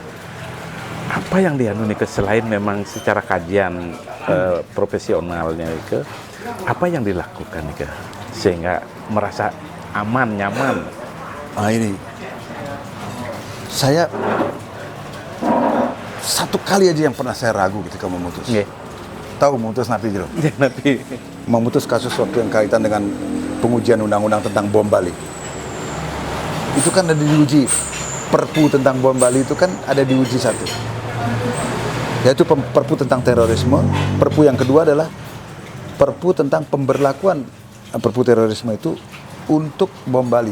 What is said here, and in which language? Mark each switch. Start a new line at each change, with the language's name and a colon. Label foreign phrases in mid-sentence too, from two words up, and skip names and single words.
Indonesian: Apa yang dianu nih selain memang secara kajian profesionalnya itu, apa yang dilakukan nih sehingga merasa aman, nyaman? Nah ini, saya satu kali aja yang pernah saya ragu ketika memutus. Tahu memutus napi Jero? Napi. Memutus kasus waktu yang kaitan dengan pengujian undang-undang tentang bom Bali. Itu kan ada diuji. Perpu tentang bom Bali itu kan ada diuji satu. Yaitu perpu tentang terorisme. Perpu yang kedua adalah perpu tentang pemberlakuan perpu terorisme itu untuk bom Bali.